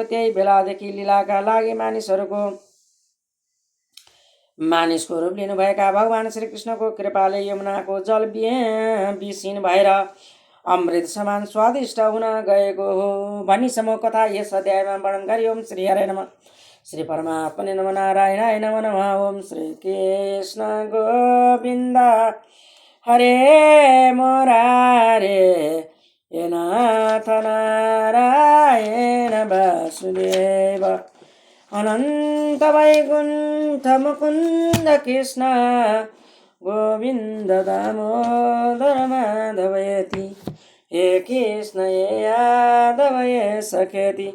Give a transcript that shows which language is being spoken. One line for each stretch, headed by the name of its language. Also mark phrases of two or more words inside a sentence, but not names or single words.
Nepali: त्यही बेलादेखि लीलाका लागि मानिसको रूप लिनुभएका भगवान श्रीकृष्णको कृपाले यमुनाको जल विषीण भएर अमृत समान स्वादिष्ट हुन गएको हो भनी समूह कथा यस अध्यायमा वर्णन गरी।
Sanskrit: ओम श्री हरे नमः। श्री परमात्मने नमः। नारायणाय नमः नमः। ओम श्री कृष्ण गोविन्द हरे मुरारे हे नाथ नारायण वासुदेव अनन्त वैकुण्ठ मुकुन्द कृष्ण गोविन्द दामोदर माधवयति हे कृष्ण हे यादव हे सखेति।